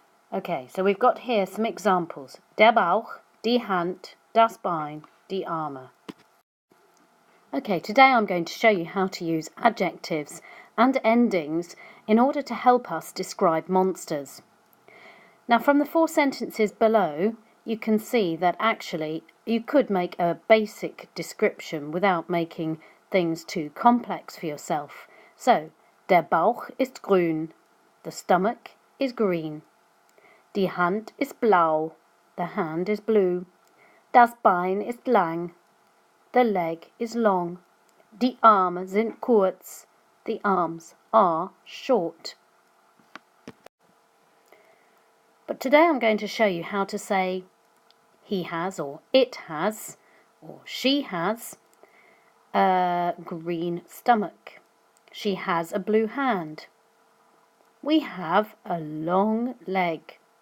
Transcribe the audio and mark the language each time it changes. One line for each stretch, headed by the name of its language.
English: Okay, so we've got here some examples.
German: Der Bauch, die Hand, das Bein, die Arme.
English: Okay, today I'm going to show you how to use adjectives and endings in order to help us describe monsters. Now, from the 4 sentences below, you can see that actually you could make a basic description without making things too complex for yourself.
German: So, der Bauch ist grün,
English: the stomach is green.
German: Die Hand ist blau,
English: the hand is blue.
German: Das Bein ist lang,
English: the leg is long.
German: Die Arme sind kurz,
English: the arms are short. But today I'm going to show you how to say he has or it has or she has a green stomach. She has a blue hand. We have a long leg.